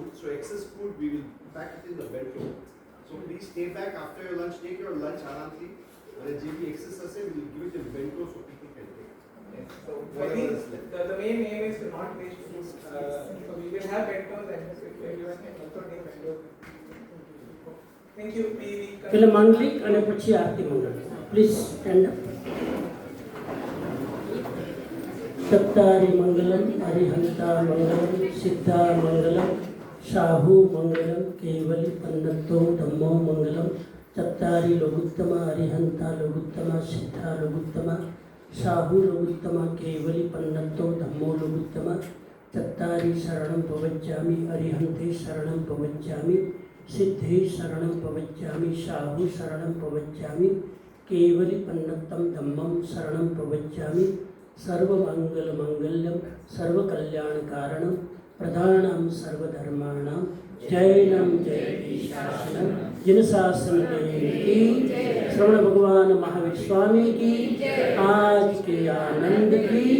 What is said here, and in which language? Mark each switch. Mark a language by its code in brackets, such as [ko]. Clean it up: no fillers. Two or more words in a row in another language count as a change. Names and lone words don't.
[en] So excess food we will pack it in the bento. So please stay back after your lunch. Take your lunch aramli. When JB excess we will give it in bento so people can take. Yes. So I think the main aim is to not waste food. So we will have bentos and everyone can also take bentos. Thank you. [gu] એટલે માંગલિક અને પછી આરતી મંગળ. [en] please stand up. [pra] સત્તારી મંગલમ હરિહંતા મંગલમ સિદ્ધા મંગલમ શાહુ મંગલમ કેવલી પન્નતો ધમ્મો મંગલમ ચત્તારી લોગુત્તમા હરિહંતા લોગુત્તમા સિદ્ધા લોગુત્તમા શાહુ લોગુત્તમા કેવલી પન્નતો ધમ્મો લોગુત્તમા ચત્તારી શરણં પવજ્જામિ હરિહંતે શરણં પવજ્જામિ સિદ્ધે શરણં પવજ્જામિ શાહુ શરણં પવજ્જામિ કેવલી પન્નતમ ધમ્મં શરણં પવજ્જામિ [sa] સર્વમંગલમંગલ્યમ સર્વકલ્યાણકારણમ પ્રધાનમ સર્વધર્માણામ જૈનમ જયતિ શાસનમ [hi] जिनशासन देव की श्रवण भगवान महावीर स्वामी की आज के आनंद की